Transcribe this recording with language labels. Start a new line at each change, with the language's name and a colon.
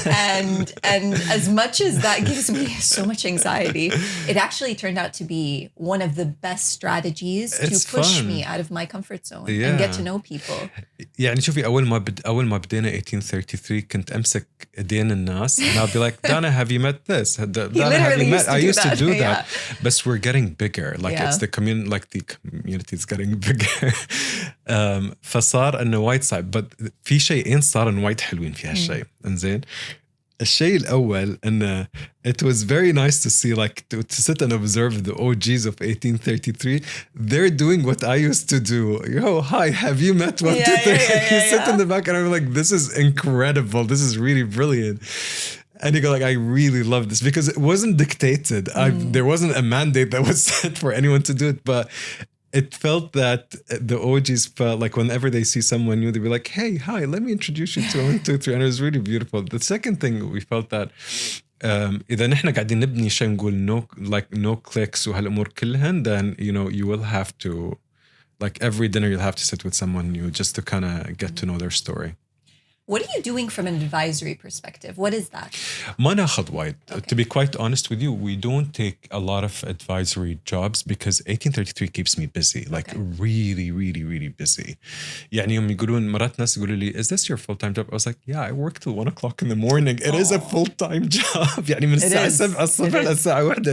English: And as much as that gives me so much anxiety, it actually turned out to be one of the best strategies to push me out of my comfort zone and get to know people.
Arabic: يعني شوفي أول ما بدينا 1833 كنت أمسك إيدين الناس
English: and I'll be like, Dana, have you met this? Dana, have you met? I used to do that. But we're getting bigger. Like it's the community is getting bigger.
Arabic: فصار إنه وايد صعب.
English: But
Arabic: في شيئين صارن وايد حلوين في هالشيء. إنزين. الشيء الأول إنه
English: it was very nice to see, like, to sit and observe the OGs of 1833. They're doing what I used to do. Yo, hi, have you met 1, 2, 3? You sit in the back and I'm like, this is incredible. This is really brilliant. And you go like, I really love this because it wasn't dictated. There wasn't a mandate that was set for anyone to do it, but it felt that the OGs felt like whenever they see someone new, they'd be like, hey, hi, let me introduce you to 1, 2, 3. And it was really beautiful. The second thing, we felt that
Arabic: إذا نحن قاعدين نبني شيء نقول
English: no clicks
Arabic: وهالأمور كلهن,
English: then you will have to, like, every dinner you'll have to sit with someone new just to kind of get to know their story. What are you doing from an advisory perspective? What is that?
Arabic: ما ناخذ وايد.
English: To be quite honest with you, we don't take a lot of advisory jobs because 1833 keeps me busy, like really, really, really busy.
Arabic: يعني يوم يقولون مرات ناس يقولوا لي,
English: is this your full-time job? I was like, yeah, I work till 1 o'clock in the morning. It is a full-time job.
Arabic: يعني من الساعة 7 الصبح للساعة 1.